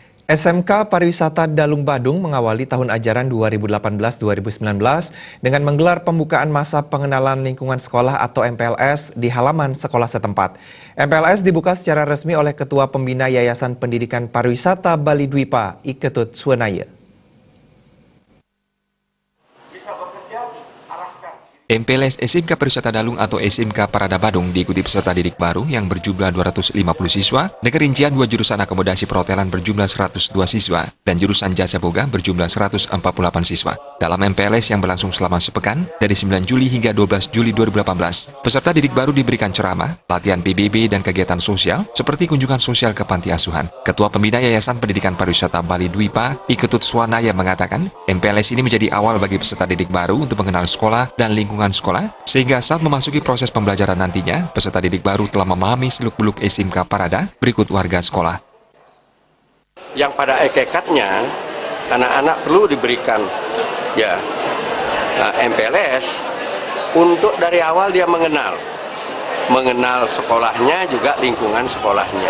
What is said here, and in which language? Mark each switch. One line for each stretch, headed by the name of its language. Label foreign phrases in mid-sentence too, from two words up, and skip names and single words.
Indonesian: SMK Pariwisata Dalung Badung mengawali tahun ajaran 2018-2019 dengan menggelar pembukaan masa pengenalan lingkungan sekolah atau MPLS di halaman sekolah setempat. MPLS dibuka secara resmi oleh Ketua Pembina Yayasan Pendidikan Pariwisata Bali Dwipa, Iketut Suwanaya. MPLS SMK Pariwisata Dalung atau SMK Parada Badung diikuti peserta didik baru yang berjumlah 250 siswa, dengan rincian 2 jurusan akomodasi perhotelan berjumlah 102 siswa, dan jurusan jasa boga berjumlah 148 siswa. Dalam MPLS yang berlangsung selama sepekan, dari 9 Juli hingga 12 Juli 2018, peserta didik baru diberikan ceramah, latihan PBB, dan kegiatan sosial seperti kunjungan sosial ke panti asuhan. Ketua Pembina Yayasan Pendidikan Pariwisata Bali Dwipa, Iketut Suwanaya mengatakan, MPLS ini menjadi awal bagi peserta didik baru untuk mengenal sekolah dan lingkungan sekolah, sehingga saat memasuki proses pembelajaran nantinya, peserta didik baru telah memahami seluk-beluk SMK Parada berikut warga sekolah. Yang pada hakikatnya, anak-anak perlu diberikan MPLS untuk dari awal dia mengenal sekolahnya, juga lingkungan sekolahnya.